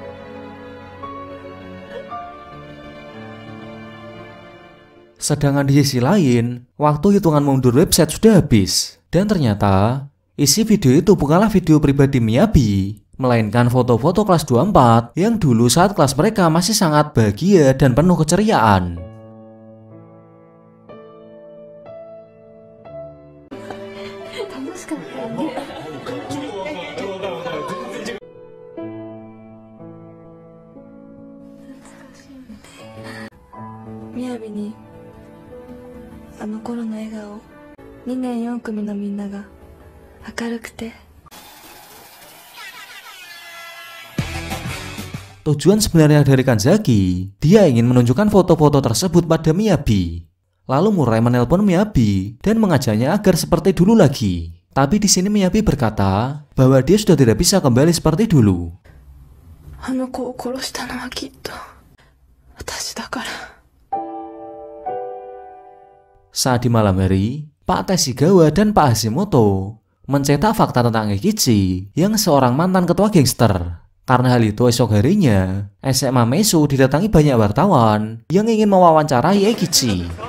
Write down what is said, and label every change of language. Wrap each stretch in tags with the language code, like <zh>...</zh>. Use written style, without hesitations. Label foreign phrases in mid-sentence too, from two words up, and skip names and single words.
<id>Sedangkan di sisi lain, waktu hitungan mundur website sudah habis. Dan ternyata isi video itu bukanlah video pribadi Miyabi, melainkan foto-foto kelas 24 yang dulu saat kelas mereka masih sangat bahagia dan penuh keceriaan.</id> <ja>Miyabi ni あの頃の笑顔、2年4組のみんなが明るくて。</ja> <id>Tujuan sebenarnya dari Kanzaki, dia ingin menunjukkan foto-foto tersebut pada Miyabi. Lalu Murai menelpon Miyabi dan mengajaknya agar seperti dulu lagi. Tapi di sini Miyabi berkata bahwa dia sudah tidak bisa kembali seperti dulu.</id> <ja>あの子を殺したのはきっと私だから。</ja> <id>Saat di malam hari, Pak Teshigawa dan Pak Hashimoto mencetak fakta tentang Eikichi yang seorang mantan ketua gangster. Karena hal itu esok harinya, SMA Meishu didatangi banyak wartawan yang ingin mewawancarai Eikichi.</id>